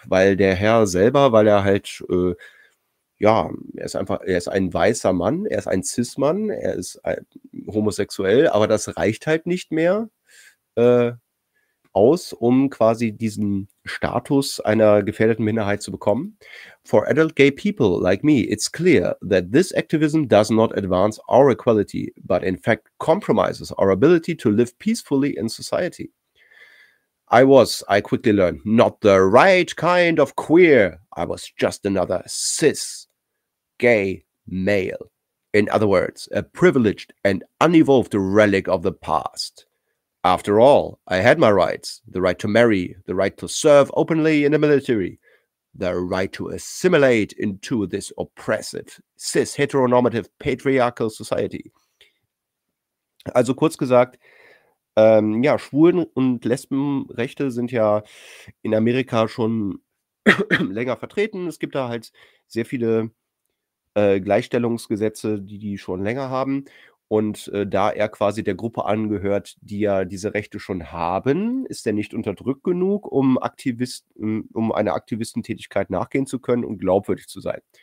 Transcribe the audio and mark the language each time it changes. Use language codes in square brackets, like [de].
[de] Weil der Herr selber, weil er halt, ja, er ist einfach, er ist ein weißer Mann, er ist ein Cis-Mann, er ist homosexuell, aber das reicht halt nicht mehr aus, um quasi diesen Status einer gefährdeten Minderheit zu bekommen. [en] For adult gay people like me, it's clear that this activism does not advance our equality, but in fact compromises our ability to live peacefully in society. I was, I quickly learned, not the right kind of queer. I was just another cis, gay male. In other words, a privileged and unevolved relic of the past. After all, I had my rights, the right to marry, the right to serve openly in the military, the right to assimilate into this oppressive, cis, heteronormative, patriarchal society. [de] Also kurz gesagt, ja, Schwulen- und Lesbenrechte sind ja in Amerika schon länger vertreten. Es gibt da halt sehr viele Gleichstellungsgesetze, die schon länger haben. Und da er quasi der Gruppe angehört, die ja diese Rechte schon haben, ist er nicht unterdrückt genug, um einer Aktivistentätigkeit nachgehen zu können und glaubwürdig zu sein.